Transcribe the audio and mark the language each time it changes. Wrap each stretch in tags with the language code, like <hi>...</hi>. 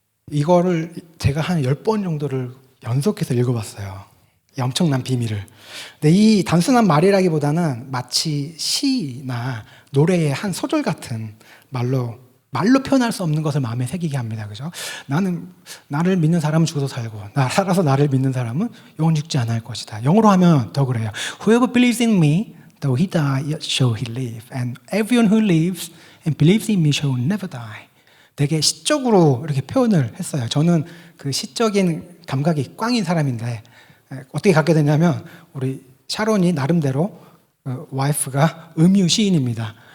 <ko>이거를 제가 한 10번 정도를 연속해서 읽어봤어요. 이 엄청난 비밀을. 근데 이 단순한 말이라기보다는 마치 시나 노래의 한 소절 같은 말로 표현할 수 없는 것을 마음에 새기게 합니다. 그죠? 나를 믿는 사람은 죽어서 살고, 살아서 나를 믿는 사람은 영원히 죽지 않을 것이다. 영어로 하면 더 그래요.</ko> <en>Whoever believes in me, though he die, yet shall he live. And everyone who lives and believes in me shall never die.</en> <ko>되게 시적으로 이렇게 표현을 했어요. 저는 그 시적인 감각이 꽝인 사람인데, 어떻게 갖게 됐냐면, 우리 샤론이 나름대로, 와이프가 음유 시인입니다.</ko>